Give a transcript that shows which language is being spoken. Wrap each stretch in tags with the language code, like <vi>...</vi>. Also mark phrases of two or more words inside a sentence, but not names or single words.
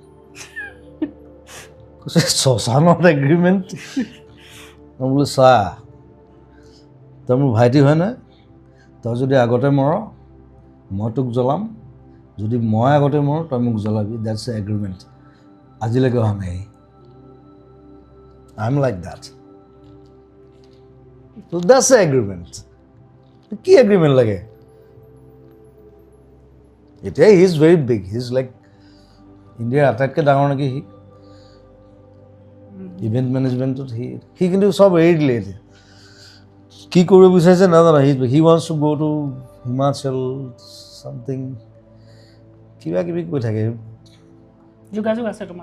<as>কৈছে শ্মশানত এগ্ৰিমেণ্ট মই বোলো চা তই মোৰ ভাইটি হয় নহয় তই যদি আগতে মৰ মই তোক জ্বলাম যদি মই আগতে মৰ তই মোক জ্বলাবি</as> <en>that's a agreement</en> <as>আজিলৈকে অহা নাই</as> <en>I am like that So that's the agreement.</en> <as>কি agreement লাগে? এতিয়া</as> <en>he is very big. He is like India</en> <as>আটাইতকৈ ডাঙৰ নেকি সি ইভেণ্ট মেনেজমেণ্টত সি কিন্তু চব এৰি দিলে এতিয়া কি কৰিব বিচাৰিছে নাজানো</as> <en>he wants to go to Himachal something</en> <as>কিবা কিবি কৈ থাকে যোগাযোগ আছে তোমাৰ</as>